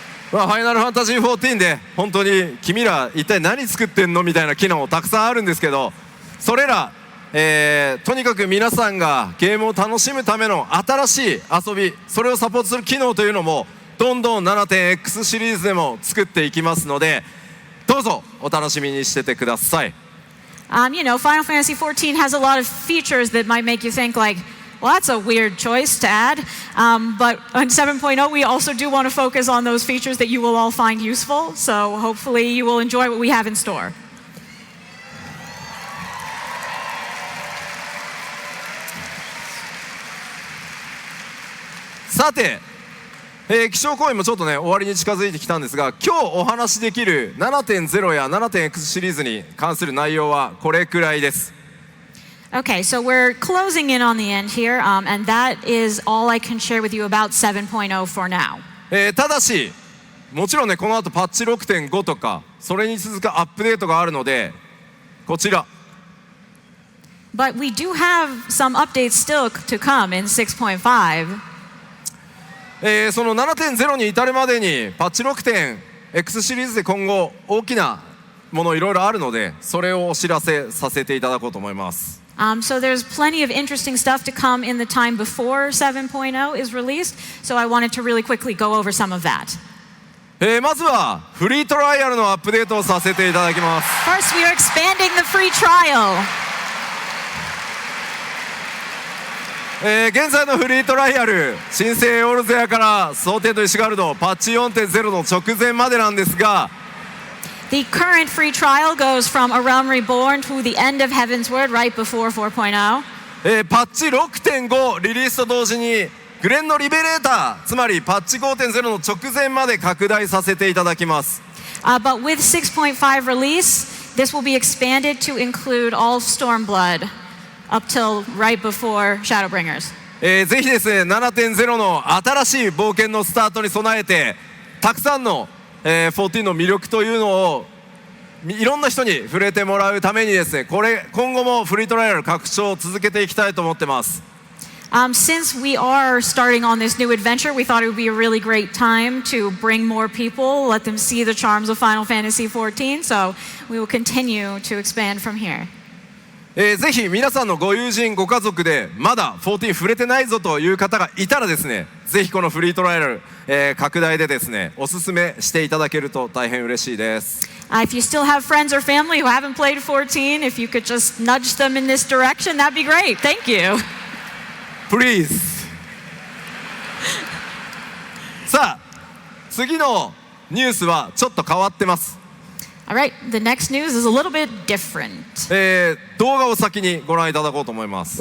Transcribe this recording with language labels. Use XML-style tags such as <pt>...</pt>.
<ja>ファイナルファンタジー14で本当に君ら一体何作ってんのみたいな機能たくさんあるんですけど、それらとにかく皆さんがゲームを楽しむための新しい遊び、それをサポートする機能というのもどんどん 7.x シリーズでも作っていきますので、どうぞお楽しみにしててください。</ja> <en>Final Fantasy 14 has a lot of features that might make you think like, well, that's a weird choice to add. But on 7.0, we also do want to focus on those features that you will all find useful. So hopefully you will enjoy what we have in store.</en> <ja>さて、気象講演もちょっとね終わりに近づいてきたんですが、今日お話しできる 7.0 や 7.x シリーズに関する内容はこれくらいです。</ja> <en>Okay, so we're closing in on the end here, and that is all I can share with you about 7.0 for now.</en> <ja>ただしもちろんねこの後パッチ 6.5 とかそれに続くアップデートがあるのでこちら。</ja> <en>But we do have some updates still to come in 6.5.</en> <ja>その 7.0 に至るまでにパッチ 6.X シリーズで今後大きなものいろいろあるのでそれをお知らせさせていただこうと思います。</ja> <en>So there's plenty of interesting stuff to come in the time before 7.0 is released. So I wanted to really quickly go over some of that.</en> <ja>まずはフリートライアルのアップデートをさせていただきます。</ja> <en>First, we are expanding the free trial.</en> <ja>現在のフリートライアル新生オールゼアから蒼天と石ガルドパッチ 4.0 の直前までなんですが</ja> <en>The current free trial goes from A Realm Reborn to the end of Heaven's Word right before 4.0.</en> <ja>パッチ 6.5 リリースと同時にグレンのリベレーターつまりパッチ 5.0 の直前まで拡大させていただきます。</ja> <en>But with 6.5 release, this will be expanded to include all Stormblood up till right before Shadowbringers.</en> <ja>ぜひですね 7.0 の新しい冒険のスタートに備えてたくさんの14の魅力というのをいろんな人に触れてもらうためにですね今後もフリートライアル拡張を続けていきたいと思ってます。</ja> <en>Since we are starting on this new adventure, we thought it would be a really great time to bring more people, let them see the charms of Final Fantasy XIV. So we will continue to expand from here.</en> <ja>ぜひ皆さんのご友人ご家族でまだ14触れてないぞという方がいたらですねぜひこのフリートライアル、拡大でですねおすすめしていただけると大変嬉しいです。</ja> <en>If you still have friends or family who haven't played 14, if you could just nudge them in this direction, that'd be great. Thank you. Please.</en> <ja>さあ次のニュースはちょっと変わってます。</ja> <en>All right, the next news is a little bit different.</en> <ja>動画を先にご覧いただこうと思います。</ja>